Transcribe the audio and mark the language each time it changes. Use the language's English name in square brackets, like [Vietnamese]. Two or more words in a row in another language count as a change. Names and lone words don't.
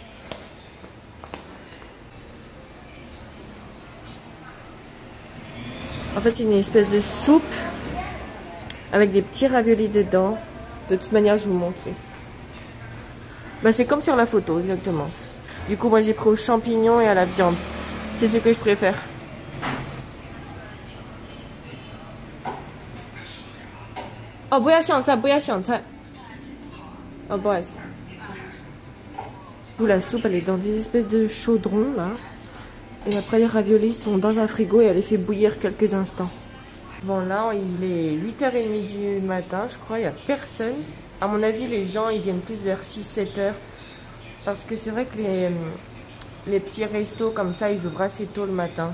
[French] En fait, c'est une espèce de soupe avec des petits raviolis dedans. De toute manière, je vais vous montrer. Bah, c'est comme sur la photo, exactement. Du coup, moi, j'ai pris aux champignons et à la viande. C'est ce que je préfère. [Chinese] Oh, 不要香菜，不要香菜。 [French] Oh, bref. La soupe, elle est dans des espèces de chaudrons, là. Et après, les raviolis sont dans un frigo et elle les fait bouillir quelques instants. Bon, là, il est 8h30 du matin, je crois. Il n'y a personne. À mon avis, les gens, ils viennent plus vers 6-7 heures. Parce que c'est vrai que les petits restos comme ça, ils ouvrent assez tôt le matin.